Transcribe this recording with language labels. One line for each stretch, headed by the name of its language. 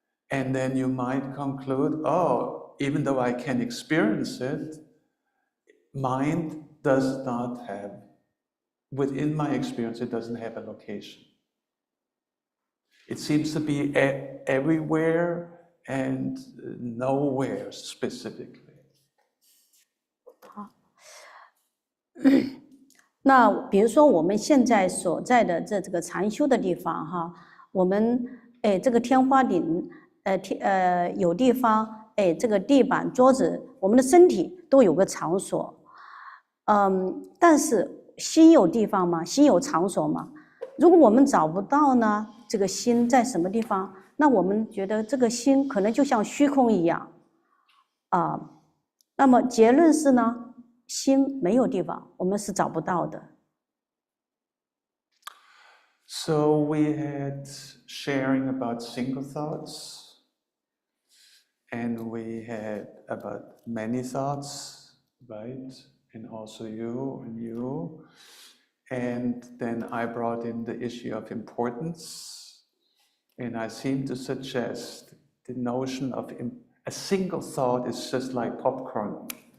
English: And then you might conclude, oh, even though I can experience it, mind does not have, within my experience, it doesn't have a location. It seems to be everywhere and nowhere specifically.
Chinese: 那比如说我们现在所在的这个禅修的地方哈，我们这个天花顶有地方这个地板桌子，我们的身体都有个场所，但是心有地方吗？心有场所吗？如果我们找不到呢，这个心在什么地方？那我们觉得这个心可能就像虚空一样那么结论是呢，心没有地方，我们是找不到的。
English: So we had sharing about single thoughts, and we had about many thoughts, right? And also you and you. And then I brought in the issue of importance, and I seem to suggest the notion of a single thought is just like popcorn.